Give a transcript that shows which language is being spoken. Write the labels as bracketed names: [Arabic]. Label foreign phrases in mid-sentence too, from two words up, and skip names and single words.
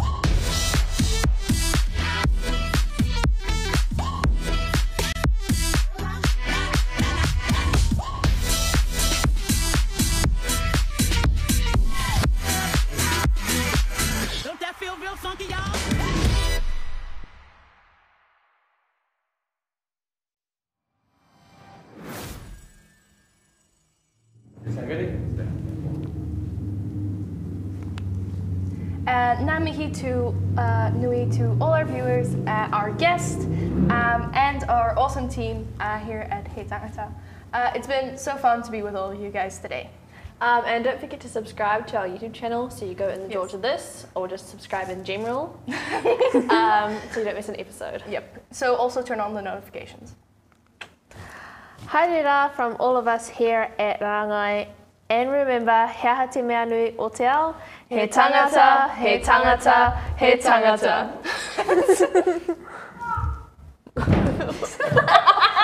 [English] Don't that feel real funky, y'all? Is that ready? [Māori] Ngā mihi nui [English] to all our viewers, our guests, and our awesome team here at Te Tangata. It's been so fun to be with all of you guys today. And don't forget to subscribe to our YouTube channel so you go in the door to this, or just subscribe in general so you don't miss an episode. Yep. So also turn on the notifications. Haere from all of us here at Rangai. And remember, [Māori] he aha te mea nui o te ao, he tangata, he tangata, he tangata.